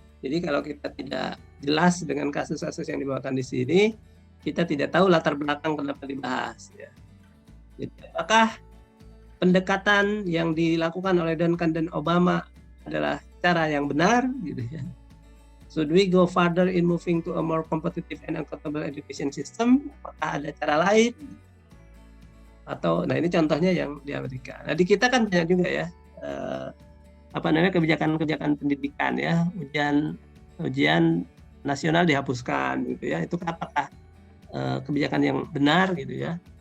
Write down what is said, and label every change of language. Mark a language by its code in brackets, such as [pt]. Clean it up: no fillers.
[id] Jadi kalau kita tidak jelas dengan kasus-kasus yang dibawakan di sini, kita tidak tahu latar belakang kenapa dibahas ya. Jadi apakah pendekatan yang dilakukan oleh Duncan dan Obama adalah cara yang benar gitu ya. [en] Should we go further in moving to a more competitive and accountable education system? [id] Apakah ada cara lain? Atau, nah ini contohnya yang di Amerika. Nah di kita kan banyak juga ya, kebijakan-kebijakan pendidikan ya, ujian nasional dihapuskan gitu ya. Itu apakah kebijakan yang benar gitu ya?